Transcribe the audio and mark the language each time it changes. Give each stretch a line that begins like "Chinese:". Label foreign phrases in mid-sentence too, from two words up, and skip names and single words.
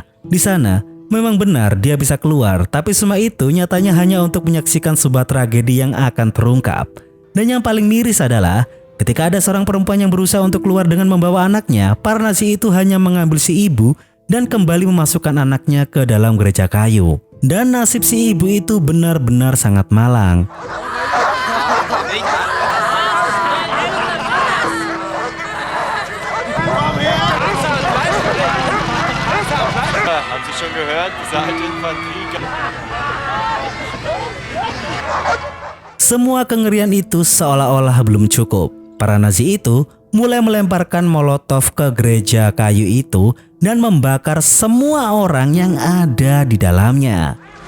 Indonesian: Di sana, memang benar dia bisa keluar, tapi semua itu nyatanya hanya untuk menyaksikan sebuah tragedi yang akan terungkap. Dan yang paling miris adalah, ketika ada seorang perempuan yang berusaha untuk keluar dengan membawa anaknya, para Nazi itu hanya mengambil si ibu dan kembali memasukkan anaknya ke dalam gereja kayu. Dan nasib si ibu itu benar-benar sangat malang.
German: Haben Sie schon gehört? Diese alte Infanterie.
Indonesian: Semua kengerian itu seolah-olah belum cukup. Para Nazi itu mulai melemparkan molotov ke gereja kayu itu dan membakar semua orang yang ada di dalamnya.